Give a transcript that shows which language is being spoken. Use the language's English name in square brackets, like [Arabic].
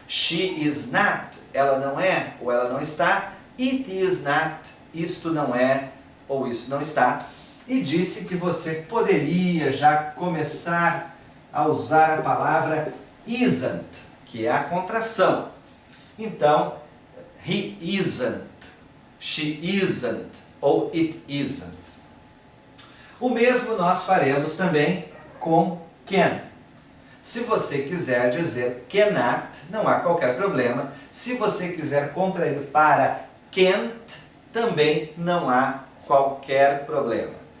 [English] She is not, [Portuguese] ela não é, ou ela não está. [English] It is not, [Portuguese] isto não é, ou isso não está. E disse que você poderia já começar a usar a palavra isn't, que é a contração. [English] Então, he isn't, she isn't, ou it isn't. [Portuguese] O mesmo nós faremos também com can. Se você quiser dizer cannot, não há qualquer problema. Se você quiser contrair para can't, também não há qualquer problema.